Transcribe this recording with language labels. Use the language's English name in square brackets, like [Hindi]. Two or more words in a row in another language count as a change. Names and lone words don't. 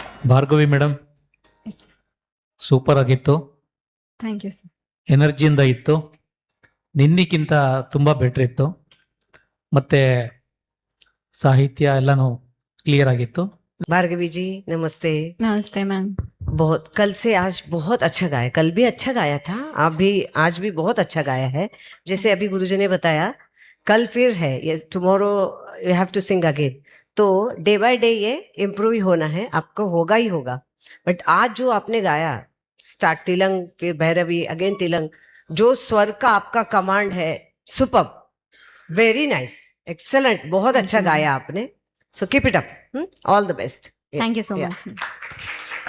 [Kannada] ಭಾರ್ಗವಿ ಮೇಡಮ್ ಸೂಪರ್ ಆಗಿತ್ತು, [English] thank you sir. [Kannada] ಎನರ್ಜಿಯಿಂದ ಇತ್ತು, ನಿನ್ನಿಕ್ಕಿಂತ ತುಂಬ ಬೆಟ್ರ್ ಇತ್ತು, ಮತ್ತೆ ಸಾಹಿತ್ಯ ಎಲ್ಲನೂ ಕ್ಲಿಯರ್ ಆಗಿತ್ತು. [Hindi] भार्गवी जी नमस्ते। [Kannada] ನಮಸ್ತೆ ಮ್ಯಾಮ್. [Hindi] बहुत कल से आज बहुत अच्छा गाया, कल भी अच्छा गाया था, आप भी आज भी बहुत अच्छा गाया है। जैसे अभी गुरुजी ने बताया कल फिर है, ये [English] tomorrow you have to sing again, [Hindi] तो [English] day by day [Hindi] ये इम्प्रूव ही होना है, आपको होगा ही होगा। बट आज जो आपने गाया स्टार्ट तिलंग फिर भैरवी अगेन तिलंग, जो स्वर का आपका कमांड है [English] superb, very nice, excellent, [Hindi] बहुत अच्छा गाया आपने। [English] so keep it up, all the best. thank you so Yeah. ಮಚ್.